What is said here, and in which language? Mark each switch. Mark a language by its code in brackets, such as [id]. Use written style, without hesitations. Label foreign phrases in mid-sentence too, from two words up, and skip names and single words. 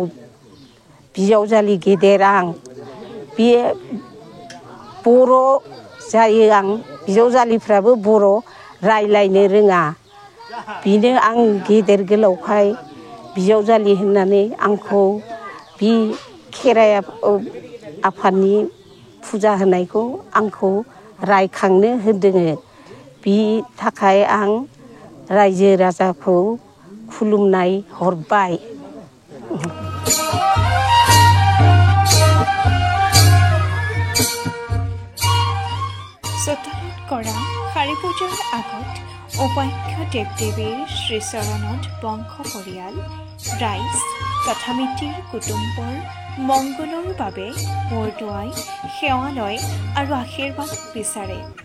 [brx] बिजावजालि गेदेर आं बे बर' जायो आं बिजावजालिफ्राबो बर' रायलायनो रोङा बेनो आं गेदेर गोलावखाय बिजावजालि होननानै आंखौ बि खेराइ आफादनि फुजा होनायखौ आंखौ रायखांनो होदों बि थाखाय आं रायजो राजाखौ खुलुमनाय हरबाय [as] চোতালত কৰা শাৰী পূজাৰ আগত উপাখ্য দেৱ দেৱীৰ শ্ৰীচৰণত বংশ পৰিয়াল ৰাইজ তথা মিতিৰ কুটুম্বৰ মংগলৰ বাবে বৰদোৱাই সেৱা লয় আৰু আশীৰ্বাদ বিচাৰে